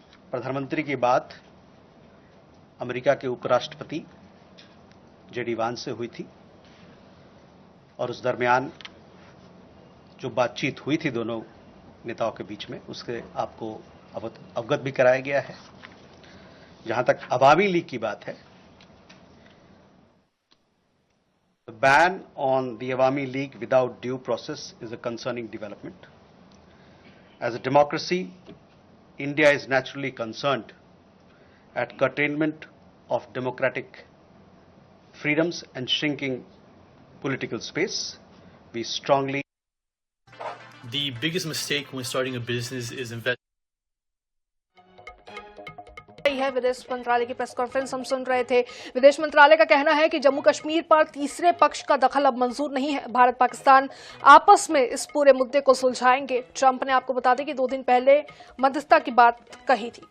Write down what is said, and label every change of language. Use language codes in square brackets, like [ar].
[hi] प्रधानमंत्री की बात अमेरिका के उपराष्ट्रपति जेडी वांस से हुई थी और उस दरमियान जो बातचीत हुई थी दोनों नेताओं के बीच में, उसके आपको अवगत भी कराया गया है। जहां तक अवामी लीग की बात है, [en] the ban on the Awami League without due process is a concerning development. As a democracy, India is naturally concerned at curtailment of democratic freedoms and shrinking political space. We strongly. The biggest mistake when starting a business is investing. [hi] है विदेश मंत्रालय की press conference हम सुन रहे थे। विदेश मंत्रालय का कहना है कि जम्मू कश्मीर पर तीसरे पक्ष का दखल अब मंजूर नहीं है। भारत पाकिस्तान आपस में इस पूरे मुद्दे को सुलझाएंगे। ट्रंप ने आपको बता दें कि 2 दिन पहले मध्यस्थता की बात कही थी।